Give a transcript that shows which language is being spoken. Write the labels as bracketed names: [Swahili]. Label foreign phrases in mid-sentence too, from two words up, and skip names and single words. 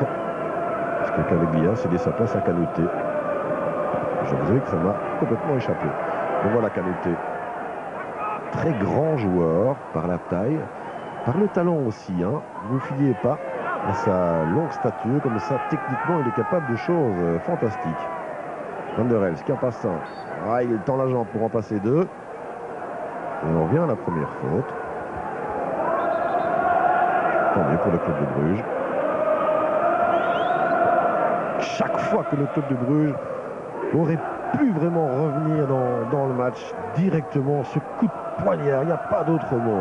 [French] Parce que Caveglia cédait sa place à Canouté. Je vous avoue que ça m'a complètement échappé. Donc voilà Canouté. Très grand joueur par la taille, par le talent aussi. Hein. Ne vous fiez pas à sa longue stature. Comme ça, techniquement, il est capable de choses fantastiques. Van der Elst qui en passe un. Ah, il tend la jambe pour en passer deux. Et on revient à la première faute. Tant mieux pour le club de Bruges. Chaque fois que le club de Bruges aurait pu vraiment revenir dans le match directement, ce coup de poignard, il n'y a pas d'autre mot.